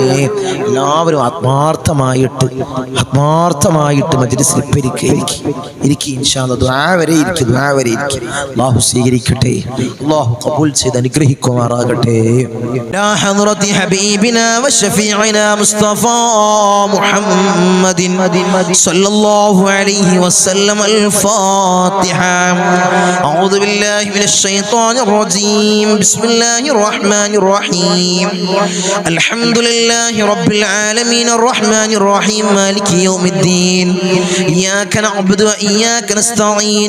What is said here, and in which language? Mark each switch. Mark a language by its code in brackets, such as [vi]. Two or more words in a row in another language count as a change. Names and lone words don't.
[ml] എല്ലാവരും ആത്മാർത്ഥമായിട്ട് മജ്ലിസിൽ ഇരിക്കി [ar] إن شاء الله. [ml] ദുആ വരെ ഇരിക്കും. അല്ലാഹു സ്വീകരിക്കട്ടെ. അല്ലാഹു ഖബൂൽ ചെയ്ത് അനുഗ്രഹിക്കുമാറാകട്ടെ. [ar] لا حضرة حبيبنا وشفيعنا مصطفى محمد صلى الله عليه وسلم. الفاتحة. أعوذ بالله من الشيطان الرجيم. بسم الله الرحمن الرحيم. الحمد لله رب العالمين الرحمن الرحيم مالك يوم الدين. إياك نعبد وإياك نستعين.